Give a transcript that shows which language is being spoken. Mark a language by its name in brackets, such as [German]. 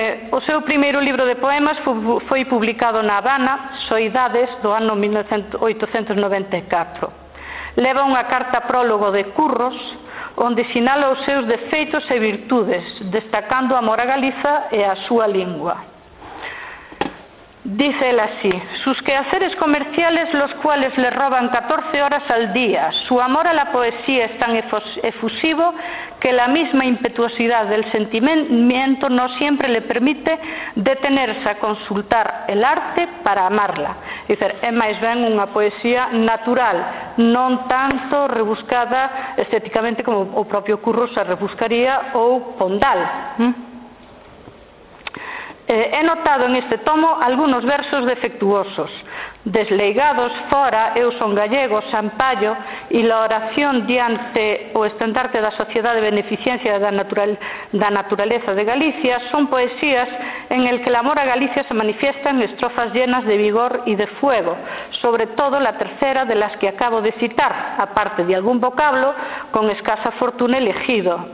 [Galician] O seu primeiro libro de poemas foi publicado na Habana, Soidades, do ano 1894. Leva unha carta prólogo de Curros, onde sinala os seus defeitos e virtudes, destacando a amor a Galiza e a súa lingua. [Spanish] Dice ela así: sus quehaceres comerciales, los cuales le roban 14 horas al día, su amor a la poesía es tan efusivo que la misma impetuosidad del sentimiento no siempre le permite detenerse a consultar el arte para amarla. [Galician] Dice, é máis ben unha poesía natural, non tanto rebuscada estéticamente como o propio Curro se rebuscaría ou Pondal. [Spanish] He notado en este tomo algunos versos defectuosos. Desleigados, fora, eu son gallego, sampallo, e la oración diante o estandarte da sociedade de beneficencia da naturaleza de Galicia son poesías en el que el amor a Galicia se manifiesta en estrofas llenas de vigor y de fuego, sobre todo la tercera de las que acabo de citar, aparte de algún vocablo con escasa fortuna elegido.